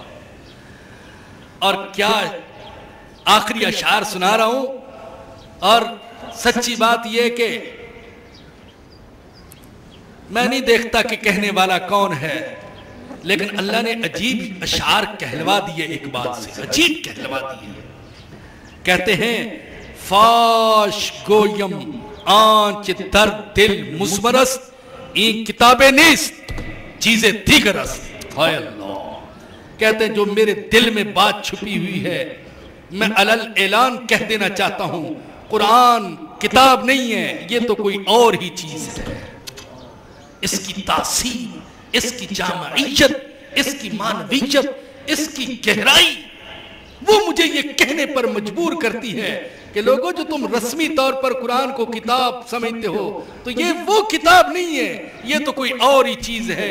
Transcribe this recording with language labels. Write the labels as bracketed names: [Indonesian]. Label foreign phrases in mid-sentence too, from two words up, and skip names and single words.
[Urdu] اور کیا آخری اشعار سنا رہا ہوں، اور سچی بات یہ کہ میں نہیں دیکھتا کہ کہنے والا کون ہے، لیکن اللہ نے عجیب اشعار کہلوا دیے اقبال سے، عجیب کہلوا دیے۔ کہتے ہیں [Persian] فاش گویم آنچ در دل مزمرست این کتاب نیست چیز دیگر است۔ [Urdu] ہائے اللہ! کہتے ہیں جو میرے دل میں بات چھپی ہوئی ہے میں علل اعلان کہہ دینا چاہتا ہوں، قرآن کتاب نہیں ہے، یہ تو کوئی اور ہی چیز ہے۔ اس کی تاثیر، اس کی جامعیت، اس کی معنویت، اس کی گہرائی وہ مجھے یہ کہنے پر مجبور کرتی ہے کہ لوگوں جو تم رسمی طور پر قرآن کو کتاب سمجھتے ہو تو یہ وہ کتاب نہیں ہے، یہ تو کوئی اور ہی چیز ہے۔